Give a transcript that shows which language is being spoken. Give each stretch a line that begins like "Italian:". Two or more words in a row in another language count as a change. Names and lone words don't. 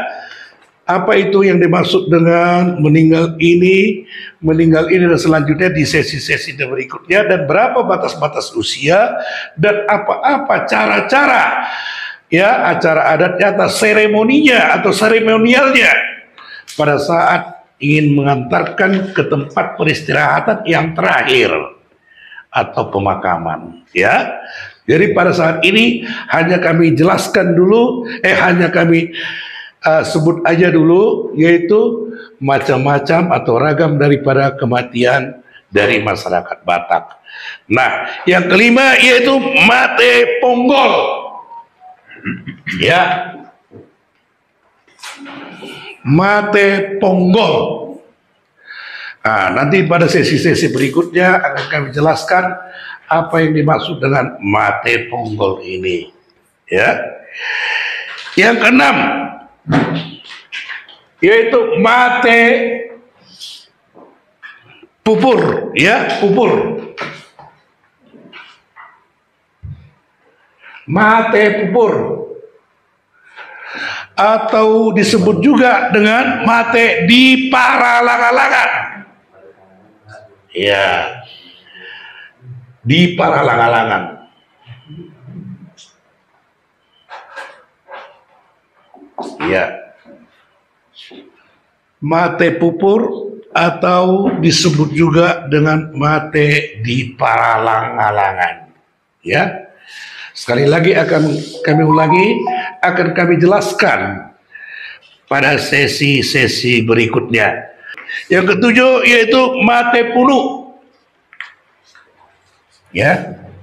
Indonesian: Apa itu yang dimaksud dengan meninggal ini dan selanjutnya di sesi-sesi berikutnya, dan berapa batas-batas usia, dan apa-apa cara-cara, ya, acara adatnya atau seremoninya atau seremonialnya pada saat ingin mengantarkan ke tempat peristirahatan yang terakhir atau pemakaman, ya. Jadi pada saat ini hanya kami jelaskan dulu, hanya kami sebut aja dulu, yaitu macam-macam atau ragam daripada kematian dari masyarakat Batak. Nah, yang kelima yaitu
Batak Toba: mate ponggol. Ya, mate ponggol.
Indonesian: Nah, nanti pada sesi-sesi berikutnya akan kami jelaskan apa yang dimaksud dengan
Batak Toba: mate ponggol
Indonesian: ini. Ya, yang keenam yaitu
Batak Toba: mate pupur,
Indonesian: ya, pupur.
Batak Toba: Mate pupur
Indonesian: atau disebut juga dengan
Batak Toba: mate di paralang-alangan. Ya, di paralang-alangan.
Indonesian: Ya,
Batak Toba: mate pupur
Indonesian: atau disebut juga dengan
Batak Toba: mate di paralang-alangan.
Indonesian: Ya, sekali lagi akan kami ulangi, akan kami jelaskan pada sesi-sesi berikutnya. Yang ketujuh yaitu
Batak Toba: mate punu.
Indonesian: Ya.